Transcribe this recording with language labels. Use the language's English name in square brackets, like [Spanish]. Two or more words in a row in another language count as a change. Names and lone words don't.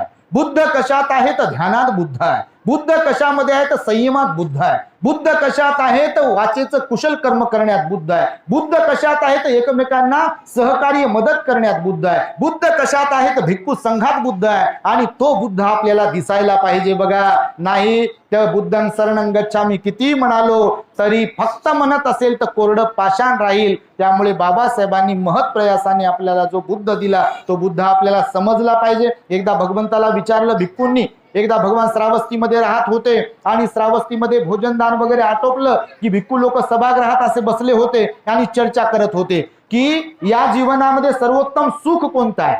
[Marathi] बुद्ध कशात आहे तर ध्यानात बुद्ध आहे. बुद्ध कशामध्ये आहे तर संयमात बुद्ध आहे. बुद्ध कशात आहे तर वाचेचं कुशल कर्म करण्यात बुद्ध आहे. बुद्ध कशात आहे तर एकमेकांना सहकार्य मदत करण्यात बुद्ध आहे. बुद्ध कशात आहे तर भिक्खू संघात बुद्ध आहे. आणि तो बुद्ध आपल्याला दिसायला पाहिजे. बघा, नाही तर [Pali] बुद्धं शरणं गच्छामी [Marathi] किती म्हणालो तरी फक्त म्हणत असेल तर कोरडं पाषाण राहील. त्यामुळे बाबासाहेबांनी महत् प्रयासाने आपल्याला जो बुद्ध दिला तो बुद्ध आपल्याला समजला पाहिजे. एकदा भगवंताला विचारलं भिक्खूंनी. एकदा भगवान श्रावस्तीमध्ये राहत होते आणि श्रावस्तीमध्ये भोजनदान वगैरे आटोपलं की भिक्खू लोक सभागृहात असे बसले होते आणि चर्चा करत होते की या जीवनामध्ये सर्वोत्तम सुख कोणतं आहे.